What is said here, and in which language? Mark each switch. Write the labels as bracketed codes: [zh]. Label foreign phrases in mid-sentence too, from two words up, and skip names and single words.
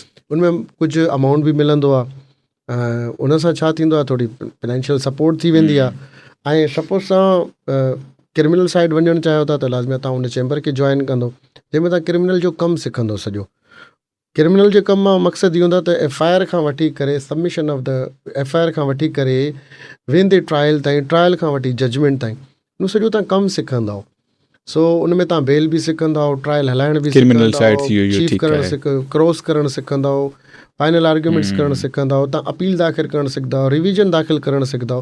[sd] उनमें कुझु अमाउंट बि मिलंदो आहे। उन सां छा थींदो आहे, थोरी [en] financial support [sd] थी वेंदी आहे। ऐं सपोज़ तव्हां [en] criminal side [sd] वञणु चाहियो था, त लाज़मी तव्हां उन चैम्बर खे जॉइन कंदो, जंहिंमें तव्हां क्रिमिनल जो कमु सिखंदो। सॼो क्रिमिनल जे कम मां मक़सदु इहो हूंदो आहे त FIR खां वठी करे [en] submission of the FIR [sd] खां वठी करे वेंदे ट्रायल ताईं, ट्रायल खां वठी जजमेंट ताईं, उन सॼो तव्हां कमु सिखंदा। सो उन में तव्हां बेल बि सिखंदा, ट्रायल हलाइण बि सिखंदा, चीफ करणु क्रॉस करणु सिखंदा, [en] final arguments [sd] करणु सिखंदा, तव्हां अपील दाख़िल करणु सिखंदा, रिविजन दाख़िल करणु सिखंदा।